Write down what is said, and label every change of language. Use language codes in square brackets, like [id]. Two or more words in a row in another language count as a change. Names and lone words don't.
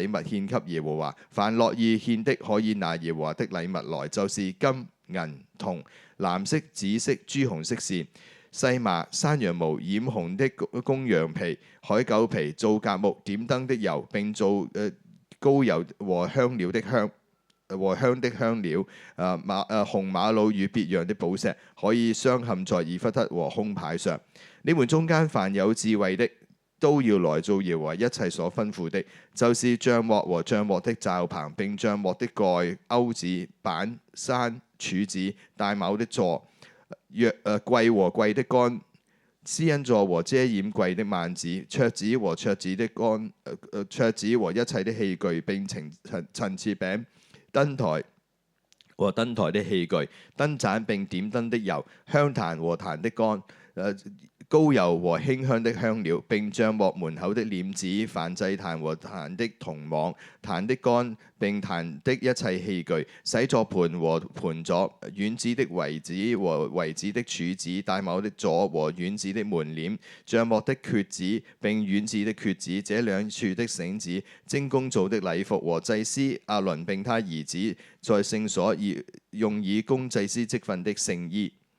[zh] 物獻給耶和華，凡樂意獻的，可以拿耶和華的禮物來，就是金銀銅、藍色、紫色、朱紅色線、細麻、山羊毛、染紅的公羊皮、海狗皮、皂莢木、點燈的油，並做膏油和香的香料，紅瑪瑙與別樣的寶石，可以鑲嵌在以弗得和胸牌上。你們中間凡有智慧的，都要來做耶和華一切所吩咐的，就是帳幕和帳幕的罩棚，並帳幕的蓋、鈎子、板、山、柱子、帶卯的座、櫃和櫃的杆、施恩座和遮掩櫃的幔子、桌子和桌子的杆、桌子和一切的器具，並陳設餅、燈台和燈台的器具、燈盞並點燈的油、香壇和壇的杆、膏油和馨香的香料，並帳幕門口的簾子、燔祭壇和壇的銅網、壇的杆並壇的一切器具、洗作盤和盤座、院子的圍子和圍子的柱子、帶卯的座和院子的門簾、帳幕的橛子並院子的橛子，這兩處的繩子、精工做的禮服和祭司亞倫並他兒子在聖所用以供祭司職分的聖衣。